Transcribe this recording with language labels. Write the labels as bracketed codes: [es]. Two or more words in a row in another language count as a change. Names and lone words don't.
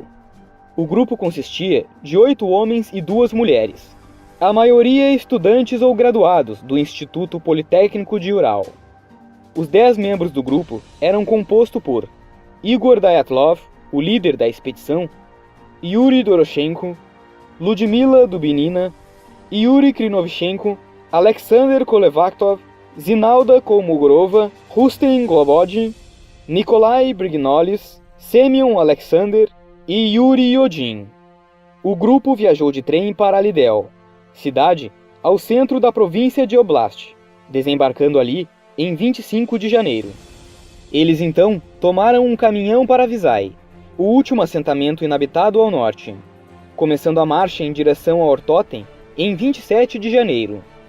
[pt] O grupo consistia de 8 homens e 2 mulheres, a maioria estudantes ou graduados do Instituto Politécnico de Ural. Os 10 membros do grupo eram compostos por Igor Dyatlov, o líder da expedição, Yuri Doroshenko, Ludmila Dubinina, Yuri Krinovchenko, Alexander Kolevaktov, Zinalda Kolmogorova, Rustem Globodin, Nikolai Brignolis, Semyon Alexander e Yuri Yodin. O grupo viajou de trem para Lidel, cidade ao centro da província de Oblast, desembarcando ali em 25 de janeiro. Eles então tomaram um caminhão para Visay, o último assentamento inabitado ao norte, começando a marcha em direção a Ortotem em 27 de janeiro.